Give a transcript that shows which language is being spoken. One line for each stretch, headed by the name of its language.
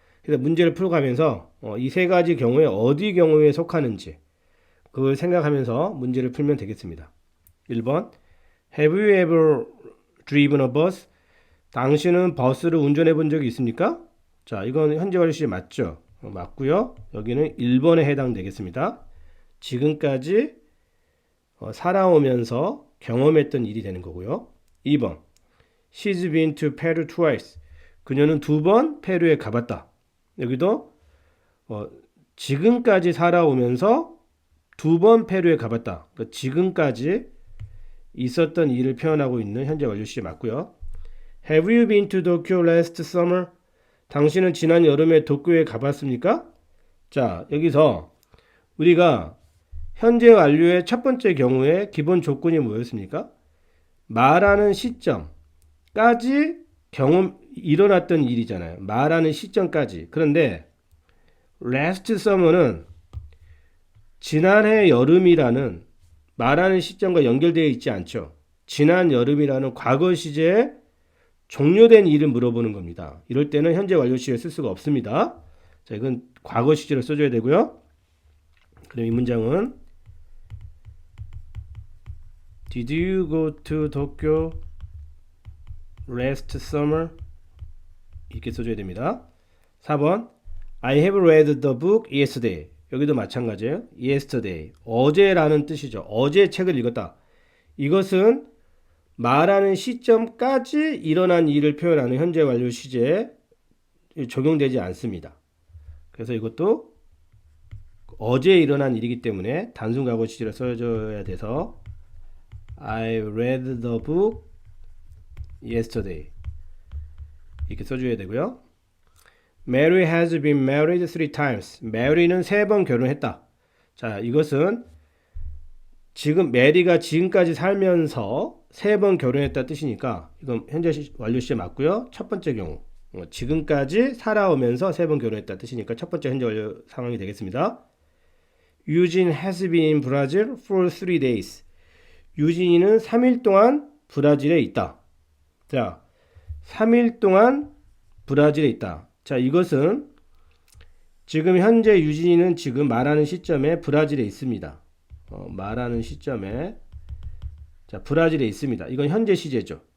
Korean: 그래서 문제를 풀어가면서 이 세 가지 경우에 어디 경우에 속하는지 그걸 생각하면서 문제를 풀면 되겠습니다.
English: 1번 Have you ever driven a bus?
Korean: 당신은 버스를 운전해 본 적이 있습니까? 자, 이건 현재 완료 시제 맞죠? 맞고요. 여기는 1번에 해당되겠습니다. 지금까지 살아오면서 경험했던 일이 되는 거고요.
English: 2번 She's been to Peru twice.
Korean: 그녀는 2번 페루에 가봤다. 여기도 지금까지 살아오면서 2번 페루에 가봤다. 그러니까 지금까지 있었던 일을 표현하고 있는 현재 완료 시제 맞고요.
English: Have you been to Tokyo last summer?
Korean: 당신은 지난 여름에 도쿄에 가봤습니까? 자, 여기서 우리가 현재 완료의 첫 번째 경우에 기본 조건이 뭐였습니까? 말하는 시점까지 일어났던 일이잖아요. 말하는 시점까지. 그런데
English: last summer
Korean: 는 지난해 여름이라는 말하는 시점과 연결되어 있지 않죠. 지난 여름이라는 과거 시제에 종료된 일을 물어보는 겁니다. 이럴 때는 현재 완료 시제를 쓸 수가 없습니다. 자, 이건 과거 시제로 써줘야 되고요. 그럼 이 문장은
English: Did you go to Tokyo last summer?
Korean: 이렇게 써줘야 됩니다.
English: 4번 I have read the book yesterday.
Korean: 여기도 마찬가지예요. yesterday. 어제라는 뜻이죠. 어제 책을 읽었다. 이것은 말하는 시점까지 일어난 일을 표현하는 현재 완료 시제에 적용되지 않습니다. 그래서 이것도 어제 일어난 일이기 때문에 단순 과거 시제로 써줘야 돼서
English: I read the book yesterday
Korean: 이렇게 써줘야 되고요.
English: Mary has been married 3 times.
Korean: Mary는 3번 결혼했다. 자, 이것은 지금 메리가 지금까지 살면서 3번 결혼했다 뜻이니까 이건 현재 완료 시제 맞고요. 첫 번째 경우 지금까지 살아오면서 3번 결혼했다 뜻이니까 첫 번째 현재 완료 상황이 되겠습니다.
English: Eugene has been in Brazil for 3 days.
Korean: 유진이는 3일 동안 브라질에 있다. 자, 3일 동안 브라질에 있다. 자, 이것은 지금 현재 유진이는 지금 말하는 시점에 브라질에 있습니다. 말하는 시점에 자, 브라질에 있습니다. 이건 현재 시제죠.